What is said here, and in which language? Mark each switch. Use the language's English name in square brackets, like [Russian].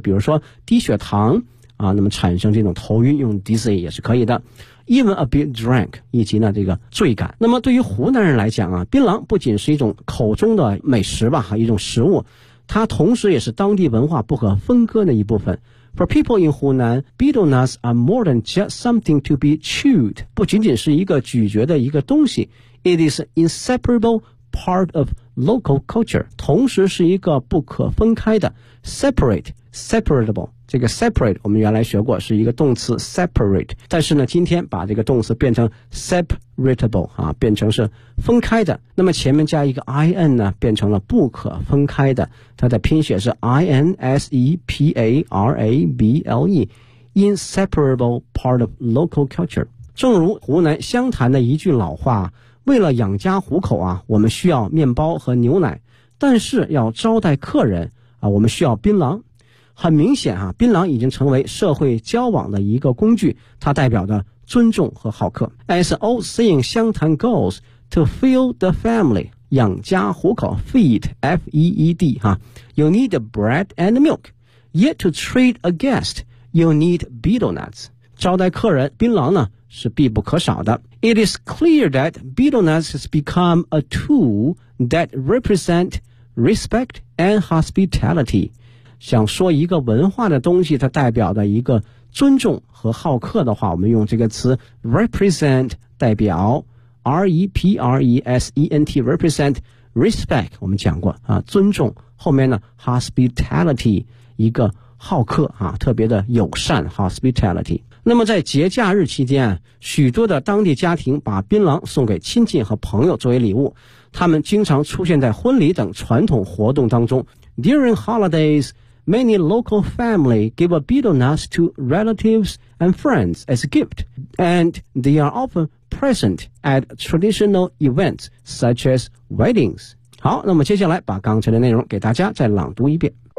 [Chinese] 比如说低血糖啊，那么产生这种头晕用 dizzy 也是可以的。 [English] Even a bit drunk, [Chinese] 以及呢这个醉感。那么对于湖南人来讲啊，槟榔不仅是一种口中的美食吧，一种食物。它同时也是当地文化不可分割的一部分。 [English] For people in Hunan, betel nuts are more than just something to be chewed. [Chinese] 不仅仅是一个咀嚼的一个东西。 [English] It is an inseparable part of local culture. [Chinese] 同时是一个不可分开的。 [English] Separate, separable. [Chinese] 这个 separate 我们原来学过是一个动词 separate。但是呢今天把这个动词变成 separatable, 啊变成是分开的。那么前面加一个 in 呢变成了不可分开的。它的拼写是 inseparable, [English] inseparable part of local culture。 [Chinese] 正如湖南湘潭的一句老话，为了养家糊口啊，我们需要面包和牛奶，但是要招待客人啊，我们需要槟榔。很明显啊，槟榔已经成为社会交往的一个工具，它代表的尊重和好客。 [English] As old saying 湘潭 goes, to feed the family, [Chinese] 养家糊口 [English] feed, F-E-E-D, you need bread and milk, yet to treat a guest, you need betel nuts. [Chinese] 招待客人槟榔呢是必不可少的。 [English] It is clear that betel nuts has become a tool that represent respect and hospitality. [Chinese] 想说一个文化的东西它代表的一个尊重和好客的话，我们用这个词 represent 代表 R-E-P-R-E-S-E-N-T represent respect 我们讲过啊，尊重后面呢 hospitality 一个好客啊，特别的友善 hospitality。那么在节假日期间，许多的当地家庭把槟榔送给亲戚和朋友作为礼物，他们经常出现在婚礼等传统活动当中。 [English] During holidaysMany local family give a betel nuts to relatives and friends as a gift, and they are often present at traditional events such as weddings. [Chinese] 好，那么接下来把刚才的内容给大家再朗读一遍。